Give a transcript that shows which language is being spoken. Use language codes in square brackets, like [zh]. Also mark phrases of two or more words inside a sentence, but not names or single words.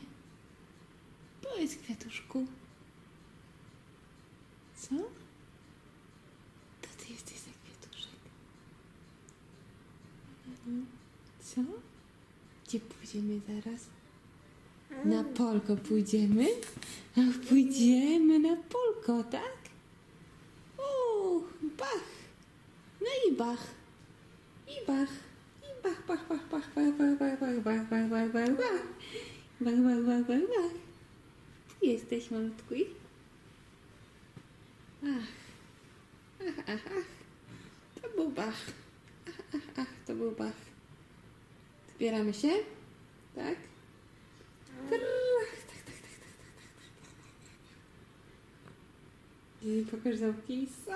[pl] Powiedz, kwiatuszku. Co? Kto ty jesteś za kwiatuszek? Co? Gdzie pójdziemy zaraz? Na polko pójdziemy? Ach, pójdziemy na polko, tak? Bach! No i bach! I bach! I bach, bach, bach, bach, bach, bach, bach, bach, bach, bach, bach, bach, bach. Bach, bach, bach, bach, bach. Tu jesteś, malutku. Ach. Ach, ach, ach. To był bach. Ach, ach, ach, to był bach. Zbieramy się? Tak? Tak, tak, tak, tak, tak, tak. Pokaż ząbki.